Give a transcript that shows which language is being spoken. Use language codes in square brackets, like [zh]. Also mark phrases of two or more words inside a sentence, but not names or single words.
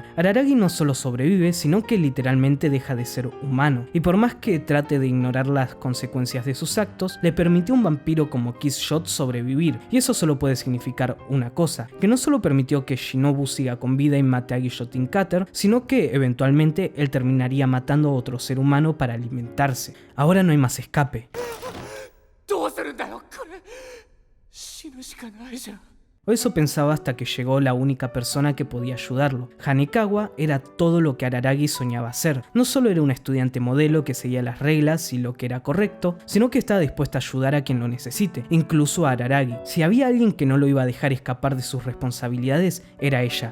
[es] Araragi no solo sobrevive, sino que literalmente deja de ser humano, y por más que trate de ignorar las consecuencias de sus actos, le permitió a un vampiro como Killshot sobrevivir, y eso solo puede significar una cosa, que no solo permitió que Shinobu siga con vida y mate a Guillotin Cutter, sino que eventualmente él terminaría matando a otro ser humano para alimentarse. Ahora no hay más escape. [ja] どうするんだよこれ。死ぬしかないじゃん。 [es] O eso pensaba hasta que llegó la única persona que podía ayudarlo. Hanekawa era todo lo que Araragi soñaba ser. No solo era una estudiante modelo que seguía las reglas y lo que era correcto, sino que estaba dispuesta a ayudar a quien lo necesite, incluso a Araragi. Si había alguien que no lo iba a dejar escapar de sus responsabilidades, era ella.